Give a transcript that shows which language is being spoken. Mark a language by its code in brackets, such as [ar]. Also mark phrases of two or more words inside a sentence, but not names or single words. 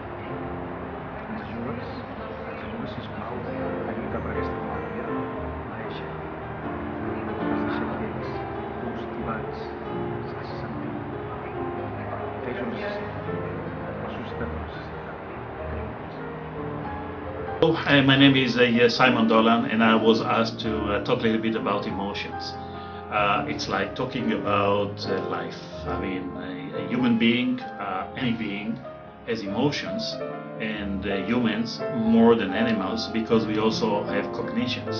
[ca] Ens ajudes, sisplau, a lluitar per aquesta malaltia, l'AESHA. Es deixen quiets, constipats, sense sentir. Ells ho necessiten, la societat ho necessita. [en] My name is Simon Dolan, and I was asked to talk a little bit about emotions. It's like talking about life. I mean, a human being, any being, has emotions, and humans more than animals because we also have cognitions.